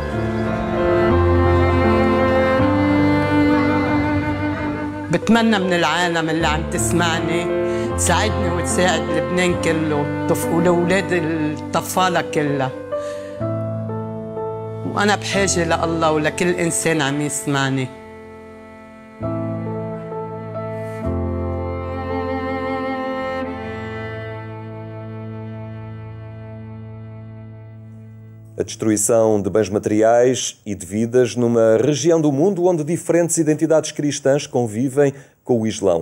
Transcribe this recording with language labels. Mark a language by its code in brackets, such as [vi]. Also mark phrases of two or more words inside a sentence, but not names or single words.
[ar] بتمنى من العالم اللي عم تسمعني تساعدني وتساعد لبنان كله ولأولاد الطفالة كلها، وأنا بحاجة لله ولكل إنسان عم يسمعني. [pt] A destruição de bens materiais e de vidas numa região do mundo onde diferentes identidades cristãs convivem com o Islão.